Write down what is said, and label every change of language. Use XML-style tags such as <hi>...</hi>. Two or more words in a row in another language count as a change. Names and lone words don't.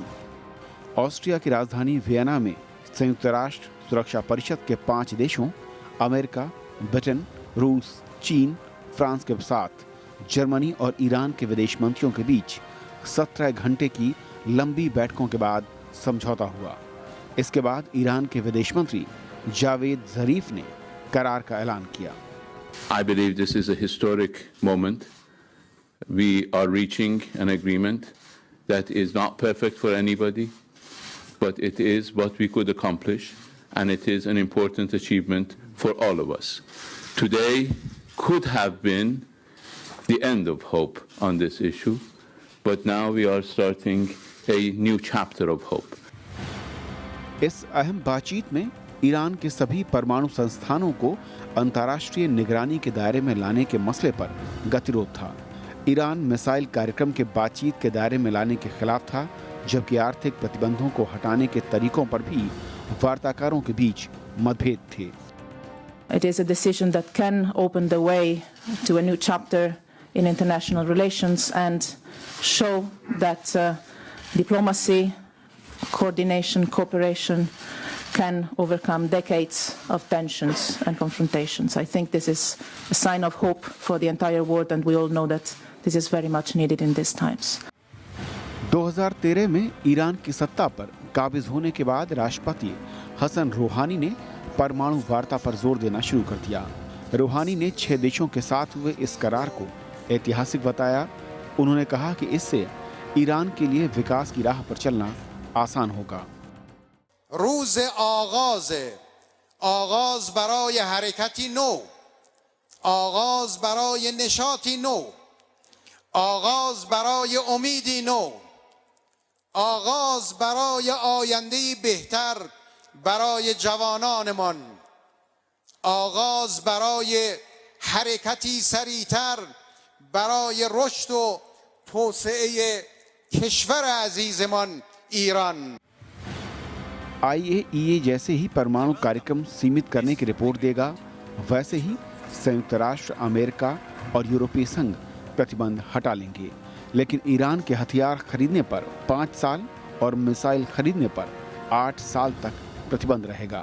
<hi>ऑस्ट्रिया की राजधानी वियना में संयुक्त राष्ट्र सुरक्षा परिषद के 5 देशों अमेरिका, ब्रिटेन, रूस, चीन, फ्रांस के साथ जर्मनी और ईरान के विदेश मंत्रियों के बीच 17 घंटे की लंबी बैठकों के बाद समझौता हुआ। इसके बाद ईरान के विदेश मंत्री जावेद ज़रीफ ने करार का ऐलान किया।</hi> <en>I believe this is a historic moment. We are reaching an agreement that is not perfect for anybody, but it is what we could accomplish, and it is an important achievement for all of us. Today could have been the end of hope on this issue, but now we are starting a new chapter of hope.</en> <hi>इस अहम बातचीत में ईरान के सभी परमाणु संस्थानों को अंतर्राष्ट्रीय निगरानी के दायरे में लाने के मसले पर गतिरोध था। ईरान मिसाइल कार्यक्रम के बातचीत के दायरे में लाने के खिलाफ था, जबकि आर्थिक प्रतिबंधों को हटाने के तरीकों पर भी वार्ताकारों के बीच मतभेद थे।</hi> <en>It is a decision that can open the way to a new chapter in international relations and show that diplomacy, coordination, cooperation can overcome decades of tensions and confrontations. I think this is a sign of hope for the entire world, and we all know that this is very much needed in these times.</en> <hi>2013 में ईरान की सत्ता पर काबिज होने के बाद राष्ट्रपति हसन रूहानी ने परमाणु वार्ता पर जोर देना शुरू कर दिया। रूहानी ने 6 देशों के साथ हुए इस करार को ऐतिहासिक बताया। उन्होंने कहा कि इससे ईरान के लिए विकास की राह पर चलना आसान होगा।</hi> <fa>روز آغاز برای حرکتی نو، آغاز برای نشاطی نو، آغاز برای امیدی نو، آغاز برای آینده‌ای بهتر برای جوانانمان، آغاز برای حرکتی سریعتر برای رشد و توسعه کشور عزیزمان ایران।</fa> <hi>IAEA जैसे ही परमाणु कार्यक्रम सीमित करने की रिपोर्ट देगा, वैसे ही संयुक्त राष्ट्र, अमेरिका और यूरोपीय संघ प्रतिबंध हटा लेंगे। लेकिन ईरान के हथियार खरीदने पर 5 साल और मिसाइल खरीदने पर 8 साल तक प्रतिबंध रहेगा।</hi>